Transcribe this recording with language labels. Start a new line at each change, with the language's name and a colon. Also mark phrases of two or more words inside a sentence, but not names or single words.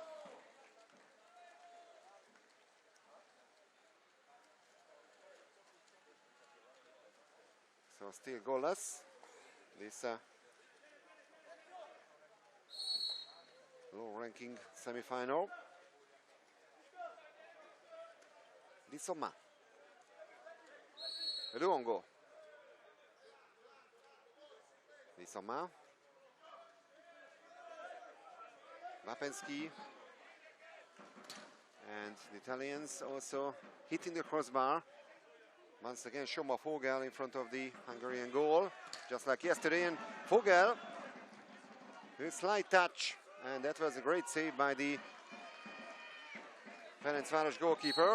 English: So still goalless. This low-ranking semi-final. Di Somma. Luongo. Di Somma. Lapensky. And the Italians also hitting the crossbar. Once again, Soma Vogel in front of the Hungarian goal, just like yesterday. And Vogel, a slight touch, and that was a great save by the Ferencvaros goalkeeper.